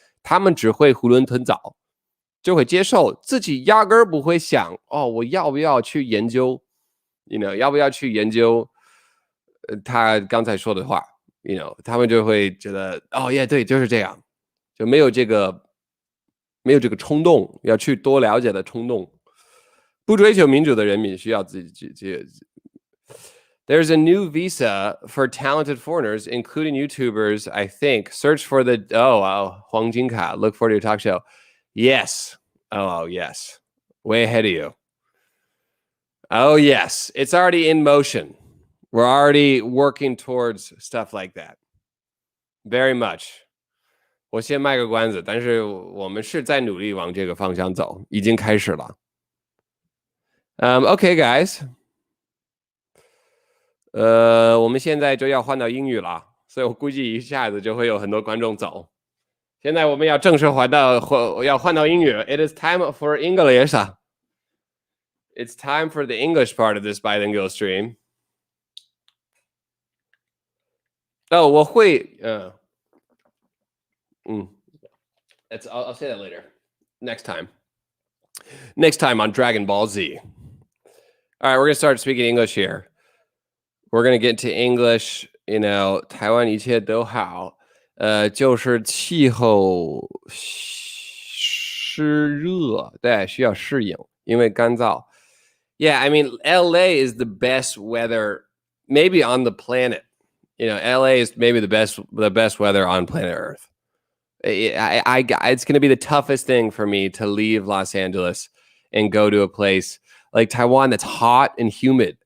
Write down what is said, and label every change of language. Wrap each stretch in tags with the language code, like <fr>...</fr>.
<zh>他们只会囫囵吞枣，就会接受，自己压根儿不会想我要不要去研究要不要去研究他刚才说的话他们就会觉得对，就是这样，就没有这个冲动要去多了解的冲动。不追求民主的人民需要自己</zh> <en>There's a new visa for talented foreigners, including YouTubers, I think. Search for the, Huang Jinka. Look forward to your talk show. Yes. Yes. Way ahead of you. Oh, yes. It's already in motion. We're already working towards stuff like that. Very much.</en> <zh>我先卖个关子，但是我们是在努力往这个方向走，已经开始了。</zh> <en>Okay, guys.</en> <zh>我们现在就要换到英语了，所以我估计一下子就会有很多观众走。现在我们要正式换到英语。</zh> <en>It is time for English. It's time for the English part of this bilingual stream.</en> <zh>我会</zh> <en>I'll say that later. Next time on Dragon Ball Z. All right, we're gonna start speaking English here. We're gonna get to English.</en> <zh>台湾一切都好，就是气候湿热，对，需要适应，因为干燥。</zh> <en>Yeah, I mean, LA is the best weather maybe on the planet. LA is maybe the best weather on planet Earth. It's going to be the toughest thing for me to leave Los Angeles and go to a place like Taiwan that's hot and humid.</en>